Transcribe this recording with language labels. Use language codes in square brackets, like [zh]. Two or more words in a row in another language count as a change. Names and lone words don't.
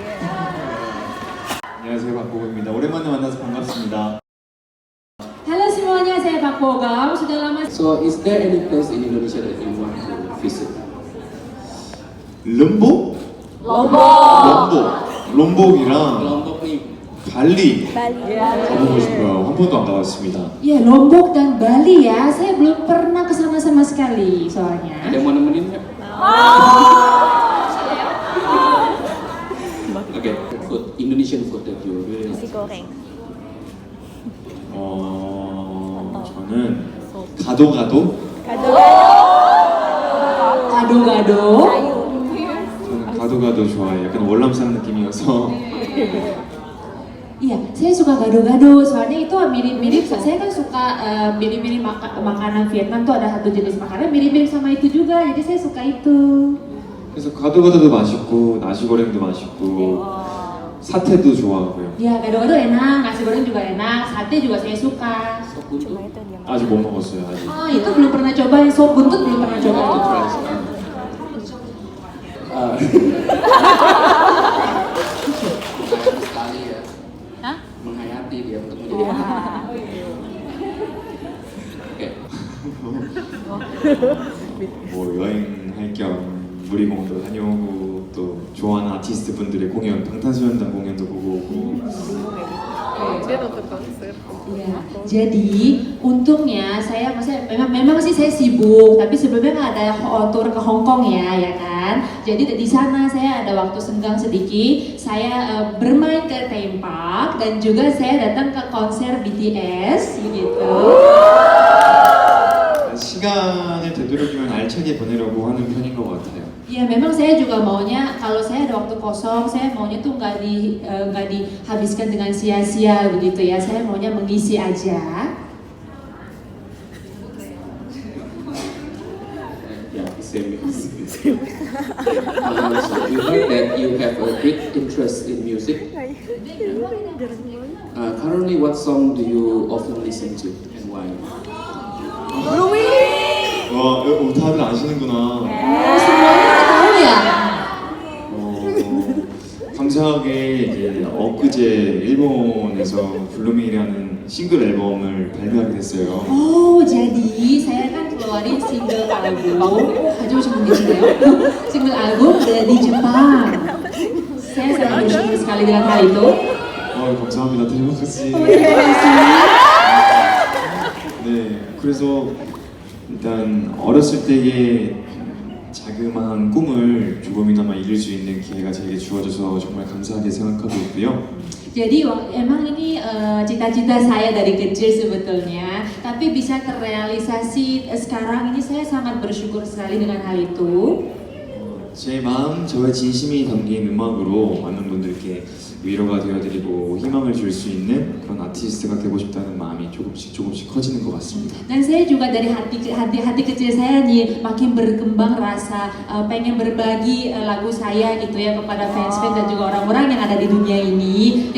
[ko] 안녕하세요, 박보검입니다. 오랜만에 만나서 반갑습니다. [id] Halo semuanya, saya Pak Bogem. Sudah lama. [en] So, is there any place in Indonesia that you want to visit? [ko] 럼복? 럼복이랑 [id] Lombok nih. [ko] 발리 가보고 싶어요. 한 번도 안 가봤습니다. [id] Ya, Lombok dan Bali ya. Saya belum pernah ke sana sama sekali soalnya. Ada yang mau nemenin nggak? Oke, [en] food Indonesian food that you really like. [id] goreng. [ko] 저는 가도가도? [id] Gado-gado. [ko] 저는 가도가도 좋아해요. 약간 월남산 느낌이어서 [id] Iya, saya suka gado-gado. Soalnya itu mirip-mirip. Saya kan suka mirip-mirip makanan Vietnam tuh ada satu jenis makanan mirip-mirip sama itu juga. Jadi saya suka itu. [ko] 그래서 가도가도도 맛있고 나시고랭도 맛있고 사태도 좋아하고요. [id] Ya, gado-gado enak, nasi goreng juga enak, sate juga saya suka. Sop buntut. [ko] 아직 못 먹었어요. 아직. [id] Ah, itu belum pernah coba. Sop buntut belum pernah coba. Try sekarang. Sekali ya. Menghayati dia untuk menjadi Oke. [ko] 뭐 여행할 겸 무리공원도 다녀오고 또 좋아하는 아티스트 분들의 공연, 방탄소년단 공연도 보고 오고. [id] Dia nonton konser. Ya, jadi untungnya saya maksudnya memang sih saya sibuk, tapi sebelumnya kan ada tour ke Hong Kong ya kan. Jadi di sana saya ada waktu senggang sedikit, saya bermain ke [en] theme park [id] dan juga saya datang ke konser BTS gitu. [ko] 시간을 되도록이면 알차게 보내려고 하는 편인 것 같아요. [id] Ya memang saya juga maunya kalau saya ada waktu kosong, saya maunya tuh nggak dihabiskan dengan sia-sia begitu ya. Saya maunya mengisi aja. [en] Yeah, same. So you heard that you have a great interest in music. Currently, what song do you often listen to and why? [ko] 와, 다들 아시는구나. [id] Semuanya udah tahu ya. [ko] 감사하게 이제 엊그제 일본에서 블루밍이라는 싱글 앨범을 발매하게 됐어요. [id] Oh, jadi saya kan keluarin [en] single album. [id] Aja cuma gitu ya. [en] Single album [id] di Jepang. Saya sangat bersyukur sekali dengan hal itu. [ko] 감사합니다. 대박같이. [id] Terima kasih. [ko] 네, 그래서 일단 어렸을 때의 자그마한 꿈을 조금이나마 이룰 수 있는 기회가 저에게 주어져서 정말 감사하게 생각하고 있고요. [id] Jadi emang ini cita-cita saya dari kecil sebetulnya, tapi bisa terrealisasi sekarang ini saya sangat bersyukur sekali dengan hal itu. [ko] 제 마음, 저의 진심이 담긴 음악으로 많은 분들께 위로가 되어드리고 희망을 줄 수 있는 그런 아티스트가 되고 싶다는 마음이 조금씩 커지는 것 같습니다. [id] Dan saya juga dari hati kecil saya nih makin berkembang rasa pengen berbagi lagu saya gitu ya kepada fans-fans dan juga orang-orang yang ada di dunia ini.